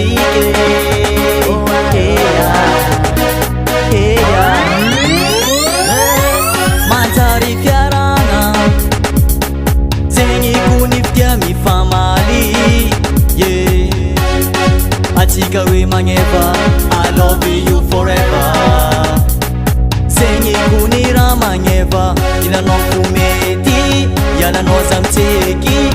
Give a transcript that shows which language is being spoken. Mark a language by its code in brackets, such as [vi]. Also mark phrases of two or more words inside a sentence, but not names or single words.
[mg] Manjary fiaragna zegny koniftia mifamaly atsika hoe magneva [en] I love you forever [mg] zegny kony raha magneva ilanao fo mety ialanao za mitseky